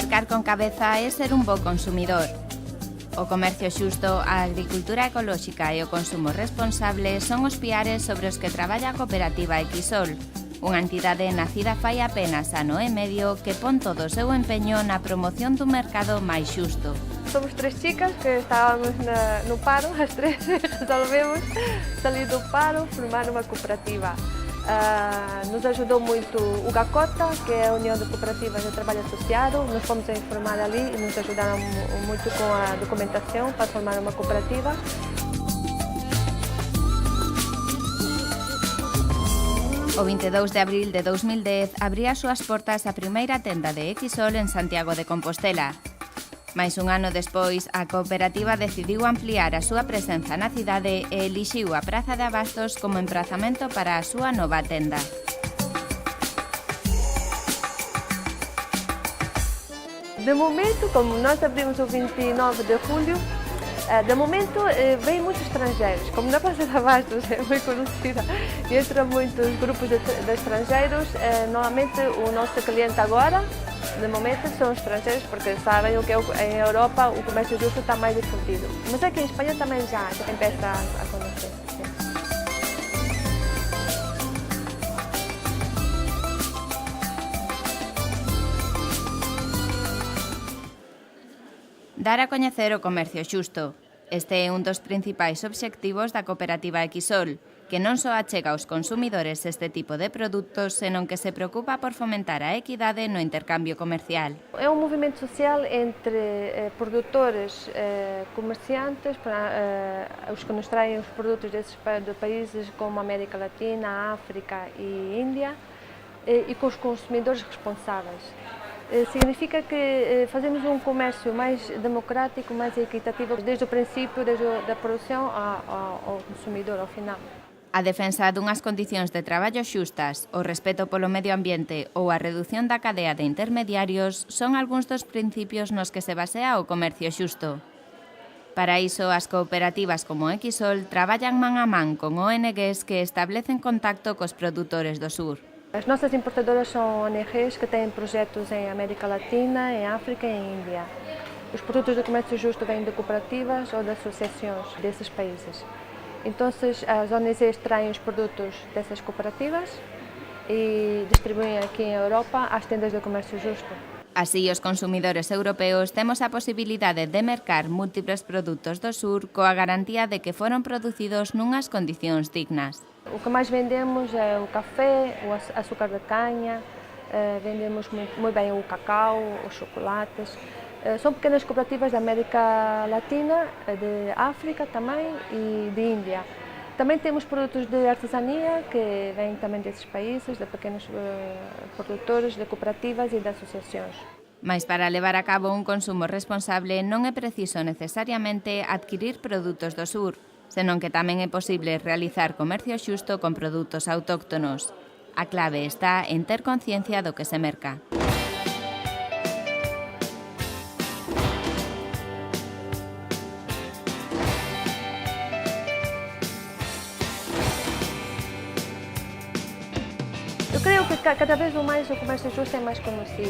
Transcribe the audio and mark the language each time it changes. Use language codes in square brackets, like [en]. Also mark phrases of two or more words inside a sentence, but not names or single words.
[gl] con cabeza é ser un bo consumidor. O comercio xusto, a agricultura ecolóxica e o consumo responsable son os piares sobre os que traballa a cooperativa Xsol, unha entidade nacida fai apenas ano e medio que pon todo o seu empeño na promoción dun mercado máis xusto. [es] Somos tres chicas que estábamos [pt] no paro, as tres resolvemos salir do paro, formar uma cooperativa. Nos ajudou muito o GACOTA, que é a União de Cooperativas de Trabalho Associado. Nós fomos a informar ali e nos ajudaram muito com a documentação para formar uma cooperativa. [gl] O 22 de abril de 2010 abría as súas portas a primeira tenda de Xsol en Santiago de Compostela. Mais un ano despois, a cooperativa decidiu ampliar a súa presenza na cidade e elixiu a Praza de Abastos como emprazamento para a súa nova tenda. [pt] De momento, como nós abrimos o 29 de julho, de momento vêm muitos estrangeiros. Como na Praça de Abastos é muito conhecida e entram muitos grupos de estrangeiros, normalmente o nosso cliente agora, de momento, são estrangeiros porque sabem o que em Europa o comércio justo está mais difundido. Mas aqui em Espanha também já empieza a conhecer. [gl] Dar a coñecer o comercio xusto. Este é un dos principais obxectivos da cooperativa Xsol, que non só achega aos consumidores este tipo de produtos, senón que se preocupa por fomentar a equidade no intercambio comercial. [pt] É um movimento social entre produtores, comerciantes, os que nos traem os produtos de países como América Latina, África e Índia, e com os consumidores responsáveis. Significa que fazemos um comércio mais democrático, mais equitativo, desde o princípio, desde a produção ao consumidor, ao final. [gl] A defensa dunhas condicións de traballo xustas, o respeto polo medio ambiente ou a redución da cadea de intermediarios son algúns dos principios nos que se basea o comercio xusto. Para iso, as cooperativas como Xsol traballan man a man con ONGs que establecen contacto cos produtores do sur. [pt] As nossas importadoras são ONGs que têm projetos em América Latina, em África e em Índia. Os produtos do comércio justo vêm de cooperativas ou de associações desses países. Então, as ONGs traem os produtos dessas cooperativas e distribuem aqui em Europa às tendas de comércio justo. [gl] Así, os consumidores europeos temos a posibilidade de mercar múltiples produtos do sur coa garantía de que foron producidos nunhas condicións dignas. [pt] O que mais vendemos é o café, o açúcar de canha, vendemos muito bem o cacau, os chocolates. São pequenas cooperativas da América Latina, de África também e de Índia. Também temos produtos de artesania que vêm também desses países, de pequenos produtores, de cooperativas e de associações. [gl] Mais para levar a cabo un consumo responsable non é preciso necesariamente adquirir produtos do sur, senón que tamén é posible realizar comercio xusto con produtos autóctonos. A clave está en ter conciencia do que se merca. [pt] Eu creio que cada vez mais o comércio justo é mais conhecido.